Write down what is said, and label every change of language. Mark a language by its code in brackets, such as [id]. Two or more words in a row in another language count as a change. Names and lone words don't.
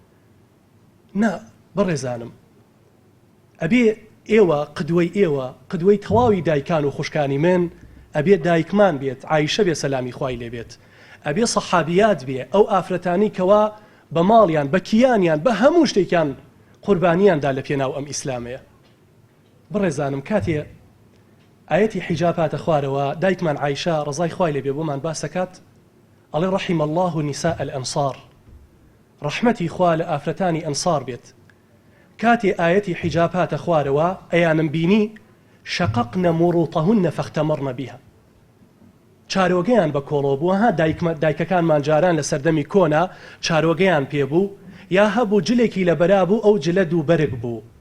[ckb] نا بەڕێزانم، ئەبێ ئێوە قدوەی تەواوی دایکان و خوشکانی من ئەبێ دایکمان بێت، عایشە بێ سەلامی خوای لێ بێت، ئەبێ سەحابیات بێ، ئەو ئافرەتانی کەوا بە ماڵیان، بە کیانیان، بە هەموو شتێکیان قوربانیاندا لە پێناو ئەم ئیسلامەیە. بڕێزانم، کاتێ ئاەتی حیجاب هاتە خوارەوە، دایکمان عایشە ڕەزای خوای لێ بێ بۆمان باسەکات، ئەڵێ [ar] رحم الله نساء الأنصار، [ckb] ڕەحمەتی خوا لە ئافرەتانی ئەنسار بێت. کاتێ ئاەتی حیجاب هاتە خوارەوە ئەیانم بینی [ar] شققن مروطهن فاختمرن بها. [ckb] چارۆگەیان بە کۆڵۆ بووە، ها دایکەکانمان جاران لە سەردەمی کۆنا چارۆگەیان پێبوو، یا هەبوو جلێکی لە بەرا بوو ئەو جلە دوو بەرگ بوو.